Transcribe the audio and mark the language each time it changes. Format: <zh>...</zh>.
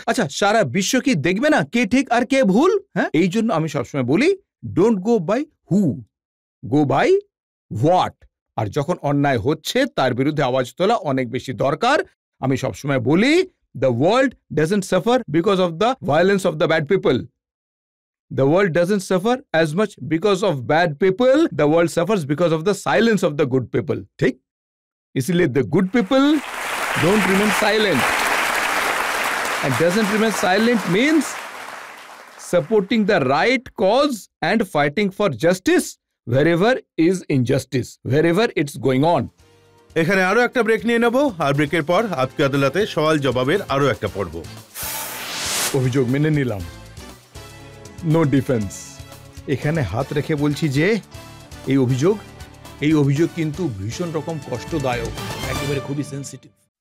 <bn>আচ্ছা, সারা বিশ্ব কি দেখবে না কে ঠিক আর কে ভুল? হ্যাঁ, এই জন্য আমি সবসময় বলি,</bn> <en>Don't go by who, go by what.</en> <bn>আর যখন অন্যায় হচ্ছে তার বিরুদ্ধে আওয়াজ তোলা অনেক বেশি দরকার। আমি সবসময় বলি,</bn> <en>The world doesn't suffer because of the violence of the bad people. The world doesn't suffer as much because of bad people. The world suffers because of the silence of the good people.</en> <hi>ठीक? इसलिए</hi> <en>the good people don't remain silent. And doesn't remain silent means supporting the right cause and fighting for justice wherever is injustice, wherever it's going on.</en> <bn>এখানে আরো একটা break নিয়ে নেব, আর ব্রেকের পর আজকে আদালতে সওয়াল জবাবের আরো একটা পর্ব। অভিযোগ মেনে নিলাম,</bn> <en>No defence.</en> <bn>এখানে হাত রেখে বলছি যে এই অভিযোগ কিন্তু ভীষণ রকম কষ্টদায়ক, একেবারে খুবই সেন্সিটিভ।</bn>